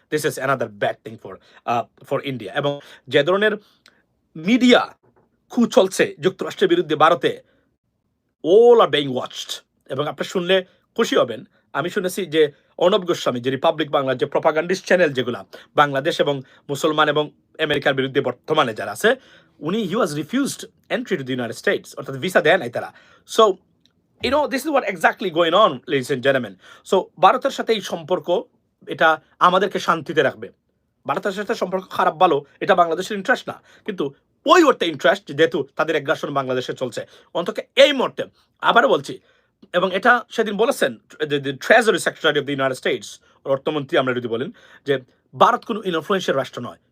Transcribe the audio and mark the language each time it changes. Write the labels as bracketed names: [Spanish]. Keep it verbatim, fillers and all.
[English] This is another bad thing for for India. [Bangla] এবং যে ধরনের মিডিয়া কু চলছে যুক্তরাষ্ট্রের বিরুদ্ধে ভারতে, [English] All are being watched. [Bangla] এবং আপনি শুনলে খুশি হবেন, আমি শুনেছি যে অর্ণব গোস্বামী, যে রিপাবলিক বাংলার যে প্রপাগান্ডিস্ট চ্যানেল যেগুলো বাংলাদেশ এবং মুসলমান এবং আমেরিকার বিরুদ্ধে বর্তমানে যারা আছে, উনি [English] he was refused entry to the United States, [Bangla] অর্থাৎ ভিসা দেয় নাই তারা। [English] So you know this is what exactly going on, ladies and gentlemen. [Bangla] So ভারতের সাথে এই সম্পর্ক, এটা আমাদেরকে শান্তিতে রাখবে। ভারতের সাথে সম্পর্ক খারাপ ভালো, এটা বাংলাদেশের ইন্টারেস্ট না, কিন্তু ওই ওরতে ইন্টারেস্ট, যেহেতু তাদের আগ্রাসন বাংলাদেশে চলছে অন্তত এই মুহূর্তে। আবারও বলছি, এবং এটা সেদিন বলেছেন [English] treasury secretary of the United States, [Bangla] অর্থমন্ত্রী আমরা যদি বলেন, যে ভারত কোনো ইনফ্লুয়েন্সিয়াল রাষ্ট্র নয়।